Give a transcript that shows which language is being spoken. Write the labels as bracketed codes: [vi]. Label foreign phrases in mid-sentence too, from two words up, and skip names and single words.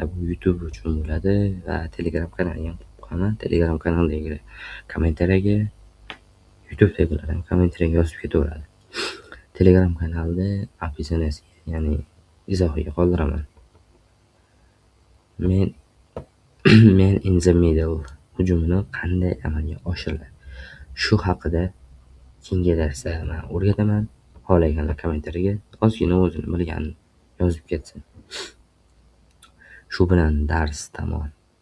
[uz] Bu YouTube uchun bo'ladi va Telegram kanaliga ham qo'yaman. Telegram kanalidagi kommentariyaga YouTube'dagilar ham kommentariyaga yozib ketaveradi. Telegram kanalida opisiyaniyasiga, ya'ni izohiga qoldiraman. [en] Men in the middle [uz] hujumini qanday amalga oshiriladi? Shu haqida keyingi darsda men o'rgataman. Xohlaganlar kommentariyaga ozgina o'zini bilganini yozib ketsin. Shu bilan dars tamom.